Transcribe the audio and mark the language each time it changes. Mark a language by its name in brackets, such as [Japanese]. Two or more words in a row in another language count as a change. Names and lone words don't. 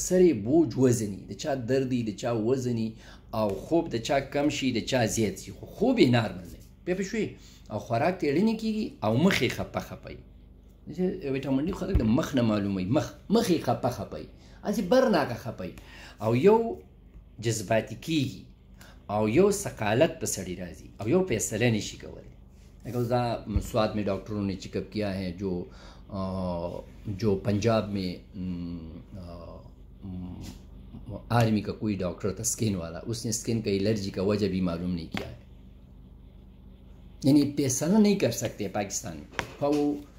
[Pashto] سر یې بوج وزني د چا دردي د چا وزني او خوب د چا کم شي د چا زیات شي خو خوب یې نارمل دی بیا پوه شوې او خوراک ته اړینې کېږي او مخ یې خپه وي ویټامین ډي خلک د مخ نه معلوموي مخ یې خپه هسې برناکه خپه او یو جذباتي کېږي او یو ثقالت په سړي راځي او یو فیصله نشي کولی [Urdu] سوات میں ڈاکٹروں نے چیک اپ کیا ہے جو پنجاب میں آرمی کا کوئی ڈاکٹر تھا اسکن والا اس نے اسکن کا الرجی کا وجہ بھی معلوم نہیں کیا ہے یعنی فیصلہ نہیں کر سکتے پاکستان میں خواہ وہ